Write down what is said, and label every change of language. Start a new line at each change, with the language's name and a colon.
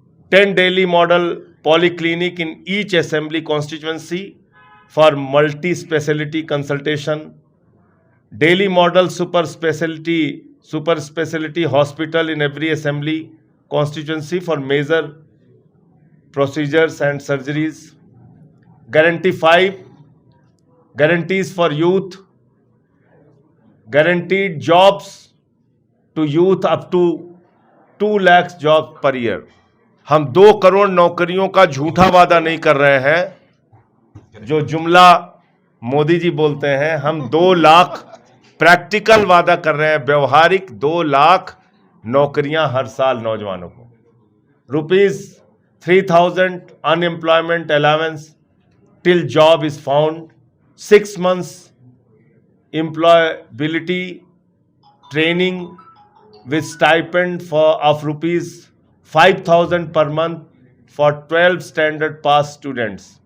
English: 10 daily model polyclinic in each assembly constituency for multi-speciality consultation, daily model super speciality hospital in every assembly constituency for major procedures and surgeries. Guarantee 5, guarantees for youth, guaranteed jobs to youth up to 2 lakhs jobs per year.
Hindi: हम 2 करोड़ नौकरियों का झूठा वादा नहीं कर रहे हैं जो जुमला मोदी जी बोलते हैं। हम 2 लाख प्रैक्टिकल वादा कर रहे हैं, व्यवहारिक 2 लाख नौकरियां हर साल नौजवानों को।
English: ₹3,000 unemployment allowance till job is found, 6 months employability training with stipend of ₹5,000 per month for 12 standard pass students.